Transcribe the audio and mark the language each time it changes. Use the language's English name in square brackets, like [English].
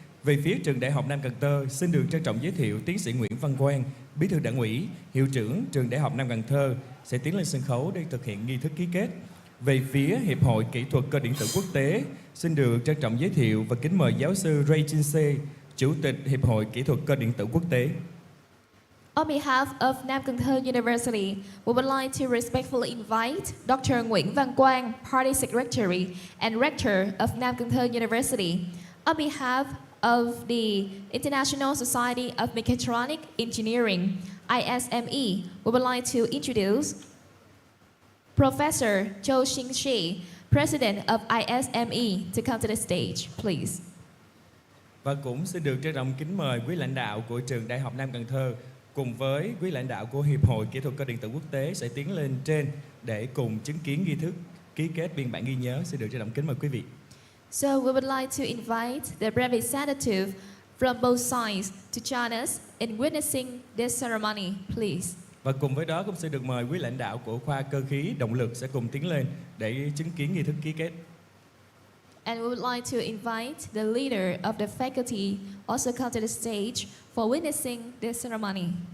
[Vietnamese] Về phía Trường Đại học Nam Cần Thơ, xin được trân trọng giới thiệu tiến sĩ Nguyễn Văn Quang, Bí thư Đảng ủy, Hiệu trưởng Trường Đại học Nam Cần Thơ sẽ tiến lên sân khấu để thực hiện nghi thức ký kết. Về phía Hiệp hội Kỹ thuật Cơ điện tử Quốc tế, xin được trân trọng giới thiệu và kính mời giáo sư QUİC, Chủ tịch Hiệp hội Kỹ thuật Cơ điện tử Quốc tế. [English] On behalf of Nam Cần Thơ University, we would like to respectfully invite Dr. Nguyễn Văn Quang, Party Secretary and Rector of Nam Cần Thơ University. On behalf of the International Society of Mechatronic Engineering, ISME, we would like to introduce Professor Châu Xin Shi, President of ISME, to come to the stage, please. [Vietnamese] Và cũng xin được trân trọng kính mời quý lãnh đạo của Trường Đại học Nam Cần Thơ cùng với quý lãnh đạo của Hiệp hội Kỹ thuật Cơ điện tử Quốc tế sẽ tiến lên trên để cùng chứng kiến nghi thức ký kết biên bản ghi nhớ. Xin được trân trọng kính mời quý vị. [English] So we would like to invite the representative from both sides to join us in witnessing this ceremony, please. [Vietnamese] Và cùng với đó cũng sẽ được mời quý lãnh đạo của khoa cơ khí động lực sẽ cùng tiến lên để chứng kiến nghi thức ký kết. [English] And we would like to invite the leader of the faculty also come to the stage for witnessing this ceremony.